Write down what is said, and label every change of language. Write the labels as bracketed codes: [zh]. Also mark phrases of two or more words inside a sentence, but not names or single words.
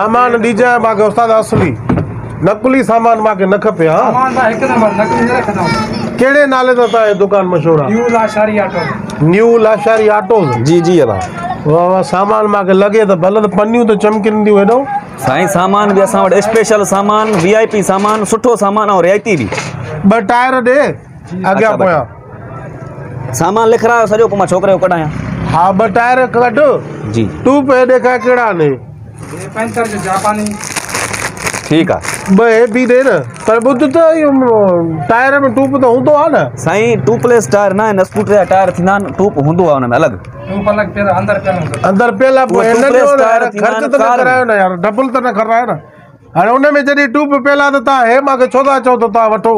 [sd] सामान ॾिजांइ मांखे उस्ताद असली, नकुली सामान मांखे न खपे। हाँ कहिड़े नाले सां तव्हांजी दुकान मशहूर आहे? न्यू लाशारी ऑटोज़। जी जी वाह सामान मांखे लॻे त भले त पनियूं त चमकिंदियूं हेॾो। साईं सामान भी असां वटि स्पेशल सामान, VIP सामान, सुठो सामान और रियायती भी। 2 टायर ॾे अॻियां पोयां। सामान लिखरायो सॼो, पोइ मां छोकिरे जो कढायां। हाँ 2 टायर कढ जी। टूप हेॾे खां कहिड़ा ने? पैंसर जो जापानी। ठीक आहे। 2 हे बि ॾे न, पर ॿुध त टायर में टूप त हूंदो आहे न? साईं टूपलेस टायर न आहिनि, स्कूटर जा टायर थींदा आहिनि, टूप हूंदो आहे हुन में अलॻि। अंदर पियल आहे ख़र्च त न करायो न यार, डबल त न करायो न। हाणे उन में जॾहिं टूप पियल आहे त तव्हां हे मांखे छो था चओ त तव्हां वठो?